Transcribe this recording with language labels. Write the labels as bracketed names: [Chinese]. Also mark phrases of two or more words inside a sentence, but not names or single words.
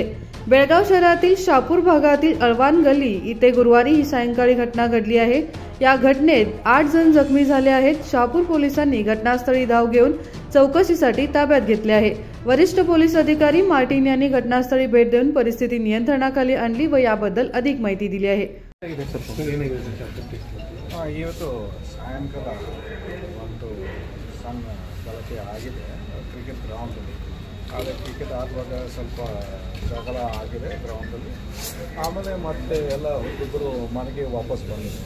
[Marathi] बेळगाव शहरातील शहापूर भागातील अळवाण गल्ली इथे गुरुवारी ही सायंकाळी घटना घडली आहे। या घटनेत 8 जण जखमी झाले आहेत। शहापूर पोलिसांनी घटनास्थळी धाव घेऊन चौकशीसाठी ताब्यात घेतले आहे। वरिष्ठ पोलीस अधिकारी मार्टिन यांनी घटनास्थळी भेट देऊन परिस्थिती नियंत्रणाखाली आणली व याबद्दल अधिक माहिती दिली आहे। [Kannada] ಇವತ್ತು ಸಾಯಂಕಾಲ ಒಂದು ಸಣ್ಣ ಗಲಾಟೆ ಆಗಿದೆ ಕ್ರಿಕೆಟ್ ಗ್ರೌಂಡಲ್ಲಿ। ಆದರೆ ಕ್ರಿಕೆಟ್ ಆಡುವಾಗ ಸ್ವಲ್ಪ ಜಗಳ ಆಗಿದೆ ಗ್ರೌಂಡಲ್ಲಿ। ಆಮೇಲೆ ಮತ್ತೆ ಎಲ್ಲ ಒಬ್ಬರು ಮನೆಗೆ ವಾಪಸ್ ಬಂದಿದೆ।